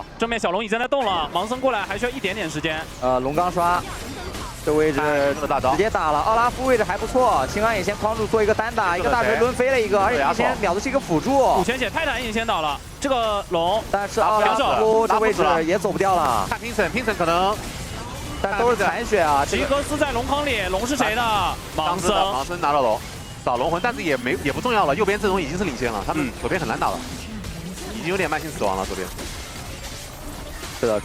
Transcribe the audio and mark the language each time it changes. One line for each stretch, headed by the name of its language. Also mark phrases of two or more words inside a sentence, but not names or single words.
Chinese: 正面小龍已經在動了，盲僧過來還需要一點點時間。龍剛刷，這位置直接打了。奧拉夫位置還不錯，青剛也先框住做一個單打，一個大錘掄飛了一個，而且提前秒的是一個輔助。 5000血，泰坦已經先倒了，這個龍，但是奧拉夫這位置也走不掉了。看拼城可能但都是残血啊。吉格斯在龙坑里，龙是谁的？盲僧。盲僧拿到龙，找龙魂，但是也不重要了。右边阵容已经是领先了，他们左边很难打了，已经有点慢性死亡了。左边。是的，